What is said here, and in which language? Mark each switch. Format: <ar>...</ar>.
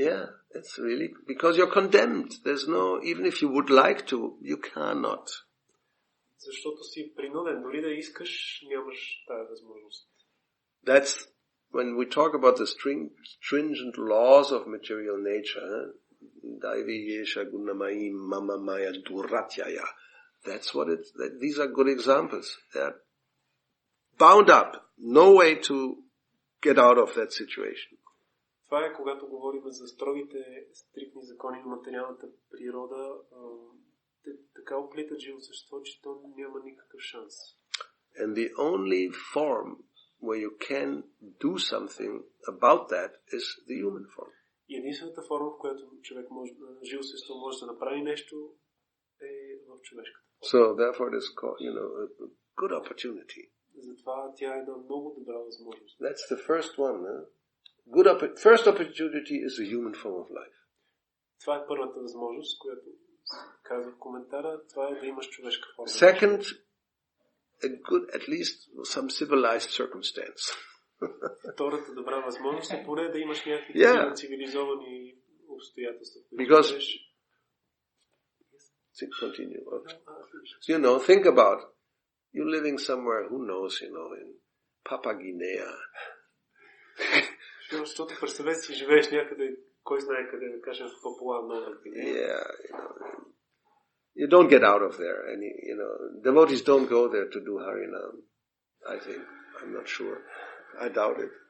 <en>Yeah, it's really because you're condemned. There's no, even if you would like to, you cannot.</en> <bg>Защото си принуден, дори да искаш, нямаш тази възможност.</bg> <en>That's when we talk about the stringent laws of material nature.</en> <sa>Daivi yesha gunamai mama maya duratyaya.</sa> <en>That's what these are good examples. They're bound up. No way to get out of that situation.</en> <bg>Това е когато говорим за строгите, стриктни закони на материалната природа. Те така оплитат живо същество, че то няма никакъв шанс.</bg> <en>And the only form where you can do something about that is the human form.</en> <bg>И единствената форма, в която човек живо същество може да направи нещо, е в човешката форма.</bg> <en>So therefore it is called, a good opportunity.</en> <bg>Затова тя е една много добра възможност.</bg> <en>That's the first one. First opportunity is the human form of life.</en> <bg>Това е първата възможност, която казва в коментара. Това е да имаш човешка форма.</bg> <en>Second, at least some civilized circumstance.</en> <bg>Втората добра възможност е поне да имаш някакви цивилизовани обстоятелства.</bg> <en>Because continue. Think about you living somewhere, who knows, in Papua Guinea.</en> <bg>Защото представете си, живееш някъде, кой знае къде, да кажем в Папуа Нова Гвинея.</bg> <en>Yeah, you don't get out of there. And devotees don't go there to do Harinam. I think. I'm not sure. I doubt it.</en>